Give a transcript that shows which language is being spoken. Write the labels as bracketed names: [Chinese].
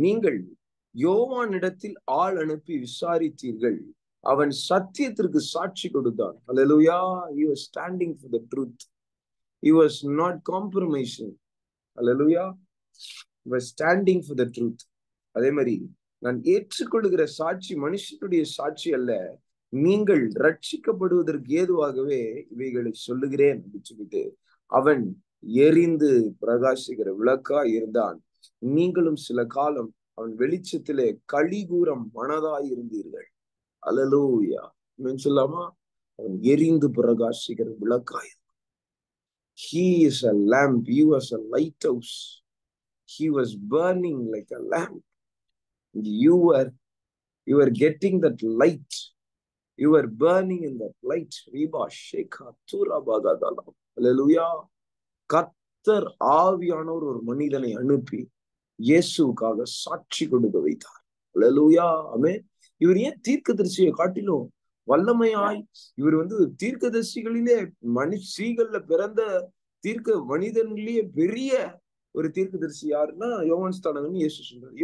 [Tamil] நீங்கள் யோவான் இடத்தில் ஆள் அனுப்பி விசாரித்தீர்கள், அவன் சத்தியத்திற்கு சாட்சி கொடுத்தான். அல்லேலூயா. [English] He was standing for the truth. He was not compromising. அல்லேலூயா. He was standing for the truth. [Tamil] அதே மாதிரி நான் ஏற்றுக்கொள்கிற சாட்சி மனுஷனுடைய சாட்சி அல்ல, நீங்கள் ரட்சிக்கப்படுவதற்கு ஏதுவாகவே இவைகளை சொல்லுகிறேன் அப்படின்னு சொல்லிட்டு அவன் எரிந்து பிரகாசிக்கிற விளக்கா இருந்தான். நீங்களும் சில காலம் அவன் வெளிச்சத்திலே களிகூரம் மனதாய் இருந்தீர்கள். அல்லேலூயா. சொல்லாமா? அவன் எரிந்து பிரகாசிக்கிற விளக்காய். [English] He is a lamp. He was a lighthouse. He was burning like a lamp. You were getting that light. You were burning in that light. Riba Shekha Tura Bagadala. Hallelujah. [Tamil] கர்த்தர் ஆவியானவர் ஒரு மனிதனை அனுப்பி இயேசுக்காக சாட்சி கொடுக்க வைத்தார். அல்லேலூயா. ஆமென். இவர் ஏன் தீர்க்கதரிசியை காட்டிலும் வல்லமையாய், இவர் தீர்க்கதரிசிகளிலே ஸ்ரீகள்ல பிறந்த மனிதன்லயே பெரிய ஒரு தீர்க்கதரிசி யாருன்னா யோவான் ஸ்நானகன் இயேசு சொல்றாரு.